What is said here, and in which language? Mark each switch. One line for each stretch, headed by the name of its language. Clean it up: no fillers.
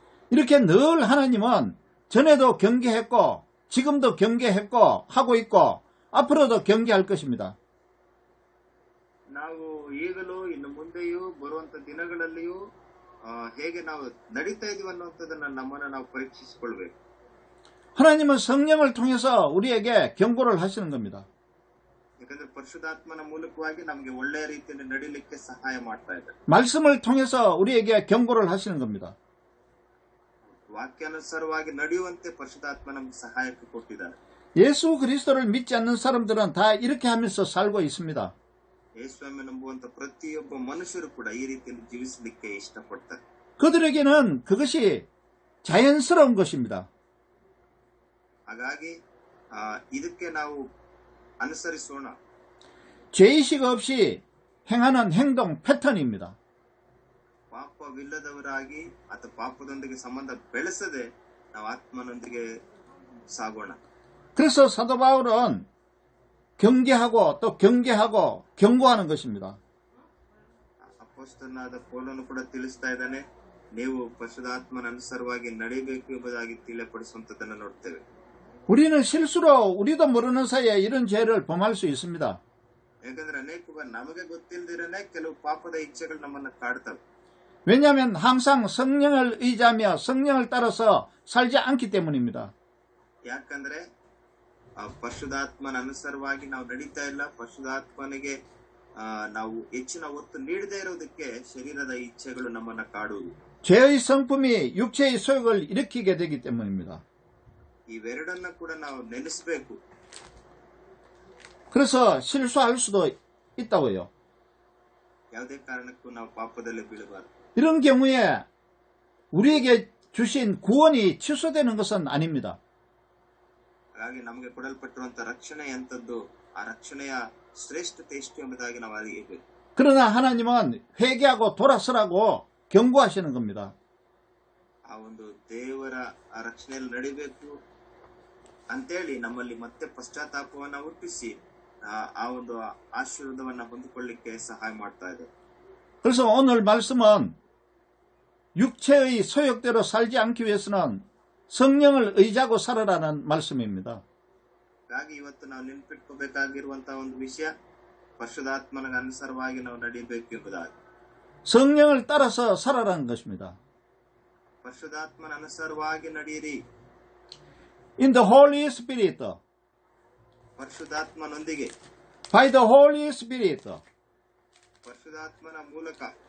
Korean: 이렇게 늘 하나님은 전에도 경계했고 지금도 경계했고 하고 있고 앞으로도 경계할 것입니다.
Kannada: ನಾವು ಈಗಲೂ ಇನ್ನು ಮುಂದೆಯೂ ಬರುವಂತ ದಿನಗಳಲ್ಲಿಯೂ ಹೇಗೆ ನಾವು ನಡೀತಾ ಇದೀವಿ ಅನ್ನುವಂಥದ್ದನ್ನ ನಮ್ಮನ್ನ ನಾವು ಪರೀಕ್ಷಿಸಿಕೊಳ್ಬೇಕು.
Korean: 하나님은 성령을 통해서 우리에게 경고를 하시는 겁니다.
Kannada: ಯಾಕಂದ್ರೆ ಪರಿಶುದ್ಧಾತ್ಮನ ಮೂಲಕವಾಗಿ ನಮಗೆ ಒಳ್ಳೆಯ ರೀತಿಯಲ್ಲಿ ನಡೀಲಿಕ್ಕೆ ಸಹಾಯ ಮಾಡ್ತಾ ಇದ್ದಾರೆ.
Korean: 말씀을 통해서 우리에게 경고를 하시는 겁니다.
Kannada: ವಾಕ್ಯಾನುಸಾರವಾಗಿ ನಡೆಯುವಂತೆ ಪರಿಶುದ್ಧಾತ್ಮ ನಮಗೆ ಸಹಾಯಕ್ಕೆ ಕೊಟ್ಟಿದ್ದಾರೆ.
Korean: 예수 그리스도를 믿지 않는 사람들은 다 이렇게 하면서 살고 있습니다.
Kannada: ಯೇಸುವನ್ನು ನಂಬುವಂತ ಪ್ರತಿಯೊಬ್ಬ ಮನುಷ್ಯರು ಕೂಡ ಈ ರೀತಿಯಲ್ಲಿ ಜೀವಿಸಲಿಕ್ಕೆ ಇಷ್ಟಪಡ್ತಾರೆ.
Korean: 그들에게는 그것이 자연스러운 것입니다.
Kannada: ಹಾಗಾಗಿ ಇದಕ್ಕೆ ನಾವು ಅನುಸರಿಸೋಣ.
Korean: 죄의식 없이 행하는 행동 패턴입니다.
Kannada: ಪಾಪವಿಲ್ಲದವರಾಗಿ ಅಥವಾ ಪಾಪದೊಂದಿಗೆ ಸಂಬಂಧ ಬೆಳೆಸದೆ ನಾವು ಆತ್ಮನೊಂದಿಗೆ ಸಾಗೋಣ.
Korean: 그래서 사도 바울은 경계하고 또 경계하고 경고하는 것입니다.
Kannada: ಅಪೊಸ್ತಲನಾದ ಪೌಲನು ಕೂಡ ತಿಳಿಸ್ತಾ ಇದ್ದಾನೆ, ನೀವು ಪರಿಶುದ್ಧಾತ್ಮನ ಅನುಸಾರವಾಗಿ ನಡೆಯಬೇಕು ಎಂಬುದಾಗಿ ತಿಳಿಯಪಡಿಸುವಂತದನ್ನು ನೋಡ್ತೇವೆ.
Korean: 우리는 실수로 우리도 모르는 사이에 이런 죄를 범할 수 있습니다.
Kannada: ಯಾಕಂದ್ರೆ ಅನೇಕ ಬಾರಿ ನಮಗೆ ಗೊತ್ತಿಲ್ಲದಿರನೆ ಕೆಲವು ಪಾಪದ ಇಚ್ಛೆಗಳು ನಮ್ಮನ್ನ ಕಾಡ್ತವೆ.
Korean: 왜냐하면 항상 성령을 의지하며 성령을 따라서 살지 않기 때문입니다.
Kannada: ಯಾಕಂದ್ರೆ ಪರಿಶುದ್ಧಾತ್ಮನ ಅನುಸಾರವಾಗಿ ನಾವು ನಡೀತಾ ಇಲ್ಲ, ಪರಿಶುದ್ಧಾತ್ಮನಿಗೆ ನಾವು ಹೆಚ್ಚಿನ ಒತ್ತು ನೀಡದೇ ಇರೋದಕ್ಕೆ ಶರೀರದ ಇಚ್ಛೆಗಳು ನಮ್ಮನ್ನ ಕಾಡುವುದು.
Korean: 죄의 성품이 육체의 소욕을 일으키게 되기 때문입니다.
Kannada: ಇವೆರಡನ್ನ ಕೂಡ ನಾವು ನೆನೆಸಬೇಕು.
Korean: 그래서 실수할 수도 있다고요.
Kannada: ಯಾವುದೇ ಕಾರಣಕ್ಕೂ ನಾವು ಪಾಪದಲ್ಲಿ ಬೀಳಬಾರದು.
Korean: 이런 경우에 우리에게 주신 구원이 취소되는 것은 아닙니다.
Kannada: ಹಾಗಾಗಿ ನಮಗೆ ಕೊಡಲ್ಪಟ್ಟಿರುವಂತಹ ರಕ್ಷಣೆ ಎಂತದ್ದು, ಆ ರಕ್ಷಣೆಯ ಶ್ರೇಷ್ಠತೆ ಎಷ್ಟು ಎಂಬುದಾಗಿ ನಾವು ಅರಿಯಬೇಕು.
Korean: 그러나 하나님은 회개하고 돌아서라고 경고하시는 겁니다.
Kannada: ಆ ಒಂದು ದೇವರ ಆ ರಕ್ಷಣೆಯಲ್ಲಿ ನಡಿಬೇಕು ಅಂತೇಳಿ ನಮ್ಮಲ್ಲಿ ಮತ್ತೆ ಪಶ್ಚಾತ್ತಾಪವನ್ನ ಹುಟ್ಟಿಸಿ ಆ ಒಂದು ಆಶೀರ್ವಾದವನ್ನ ಹೊಂದಿಕೊಳ್ಳಿಕ್ಕೆ ಸಹಾಯ ಮಾಡ್ತಾ ಇದೆ.
Korean: 그래서 오늘 말씀은 육체의 소욕대로 살지 않기 위해서는 성령을 의지하고 살아라는 말씀입니다.
Kannada: ಹಾಗಾಗಿ ಇವತ್ತು ನಾವು ನೆನಪಿಟ್ಕೋಬೇಕಾಗಿರುವಂತಹ ಒಂದು ವಿಷಯ, ಪರಿಶುದ್ಧಾತ್ಮನ ಅನುಸಾರವಾಗಿ ನಾವು ನಡೆಯಬೇಕು ಎಂಬುದಾಗಿ.
Korean: 성령을 따라서 살아라는 것입니다.
Kannada: ಪರಿಶುದ್ಧಾತ್ಮನ ಅನುಸಾರವಾಗಿ ನಡೆಯಿರಿ.
English: In the Holy Spirit.
Kannada: ಪರಿಶುದ್ಧಾತ್ಮನೊಂದಿಗೆ.
English: By the Holy Spirit.
Kannada: ಪರಿಶುದ್ಧಾತ್ಮನ ಮೂಲಕ.